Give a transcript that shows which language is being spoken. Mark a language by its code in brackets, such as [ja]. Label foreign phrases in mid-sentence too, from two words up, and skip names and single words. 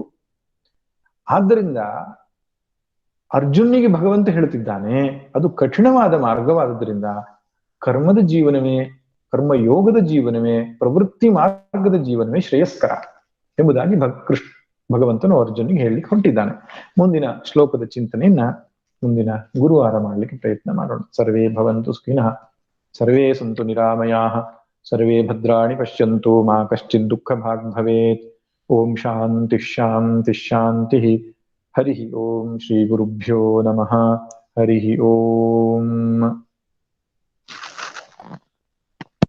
[kn] ಆದ್ದರಿಂದ ಅರ್ಜುನಿಗೆ ಭಗವಂತ ಹೇಳ್ತಿದ್ದಾನೆ, ಅದು ಕಠಿಣವಾದ ಮಾರ್ಗವಾದದ್ರಿಂದ ಕರ್ಮದ ಜೀವನವೇ, ಕರ್ಮಯೋಗದ ಜೀವನವೇ, ಪ್ರವೃತ್ತಿ ಮಾರ್ಗದ ಜೀವನವೇ ಶ್ರೇಯಸ್ಕರ ಎಂಬುದಾಗಿ ಭಗವಂತನು ಅರ್ಜುನಿಗೆ ಹೇಳಲಿಕ್ಕೆ ಹೊಂಟಿದ್ದಾನೆ. ಮುಂದಿನ ಶ್ಲೋಕದ ಚಿಂತನೆಯನ್ನ ಮುಂದಿನ ಗುರುವಾರ ಮಾಡಲಿಕ್ಕೆ ಪ್ರಯತ್ನ ಮಾಡೋಣ. [sa] ಸರ್ವೇ ಭವಂತು ಸುಖಿನಃ, ಸರ್ವೇ ಸಂತು ನಿರಾಮಯಾಃ, ಸರ್ವೇ ಭದ್ರಾಣಿ ಪಶ್ಯಂತು, ಮಾ ಕಶ್ಚಿತ್ ದುಃಖ ಭಾಗ್ ಭವೇತ್. ಓಂ ಶಾಂತಿ ಶಾಂತಿ ಶಾಂತಿ. ಹರಿ ಓಂ. ಶ್ರೀ ಗುರುಭ್ಯೋ ನಮಃ. ಹರಿ ಓಂ. [hi] स्वामी जी नमस्ते।